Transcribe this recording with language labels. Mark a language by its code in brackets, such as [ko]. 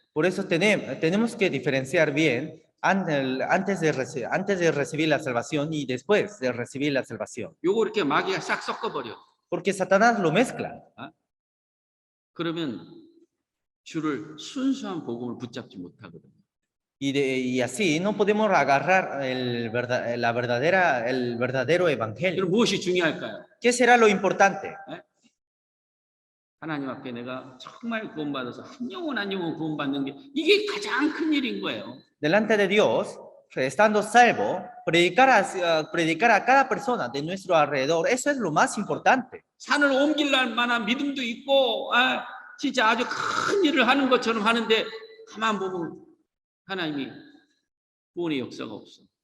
[es] Por eso tenemos que diferenciar bien antes de recibir la salvación y después de recibir la salvación. [ko] 요거 이렇게 마귀가 싹 섞어버려. [es] Porque Satanás lo mezcla. [ko] 그러면 주를 순수한 복음을 붙잡지 못하거든. [es] Y así no podemos agarrar el verdadero evangelio. [ko] 그럼 무엇이 중요할까요? [es] ¿Qué será lo importante? [ko] 하나님 앞에 내가 정말 구원받아서 한 영혼 한 영혼 구원받는 게 이게 가장 큰 일인 거예요. [es] Delante de Dios, estando salvo, predicar a cada persona de nuestro alrededor, eso es lo más importante. [ko] 산을 옮길 만한 믿음도 있고 진짜 아주 큰 일을 하는 것처럼 하는데 가만 보면 하나님이 구원의 역사가 없어.